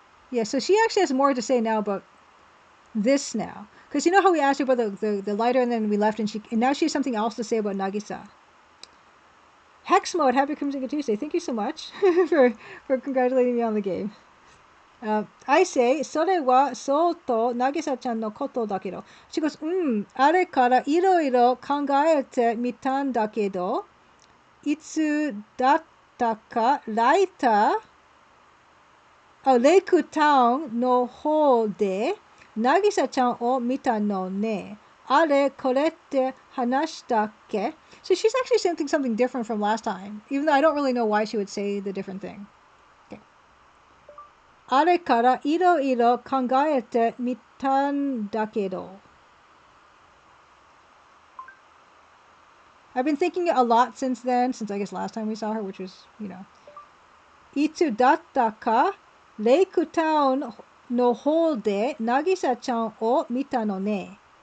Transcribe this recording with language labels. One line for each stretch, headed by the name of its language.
English: Yeah, so she actually has more to say now about this now. Because you know how we asked her about the lighter and then we left and now she has something else to say about Nagisa. Hex Mode, happy Crimson Tuesday. Thank you so much for congratulating me on the game. I say,
Japanese: それはそうと渚ちゃんのことだけど。
English: She goes,
Japanese: あれからいろいろ考えてみたんだけど、いつだったかライター、レイクタウンの方で渚ちゃんを見たのね。あれこれって話したっけ?
English: So she's actually saying something different from last time, even though I don't really know why she would say the different thing.
Japanese: あれからいろいろ考えてみたんだけど.
English: I've been thinking a lot since then, since I guess last time we saw her, which was,
Japanese: いつだったかレイクタウンの方で渚ちゃんを見たのね.